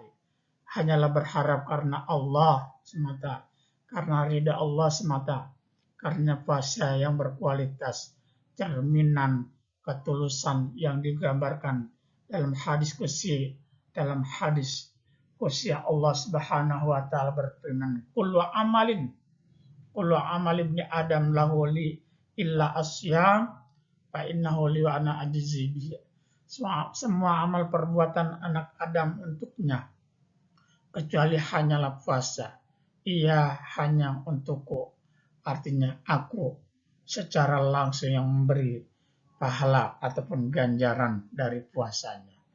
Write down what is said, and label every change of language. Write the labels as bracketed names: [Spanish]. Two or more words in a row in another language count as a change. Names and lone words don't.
[Indonesian] Hanyalah berharap karena Allah semata, karena ridha Allah semata, karena puasa yang berkualitas, cerminan ketulusan yang digambarkan dalam hadis qudsi. Dalam hadis qudsi Allah [Arabic] سبحانه وتعالى [Indonesian] berfirman, [Arabic] كل عمل ابن آدم له لي إلا الصيام فإنه لي وأنا أجزي به. [Indonesian] Semua amal perbuatan anak Adam untuknya, kecuali hanyalah puasa. Ia hanya untukku, artinya aku secara langsung yang memberi pahala ataupun ganjaran dari puasanya.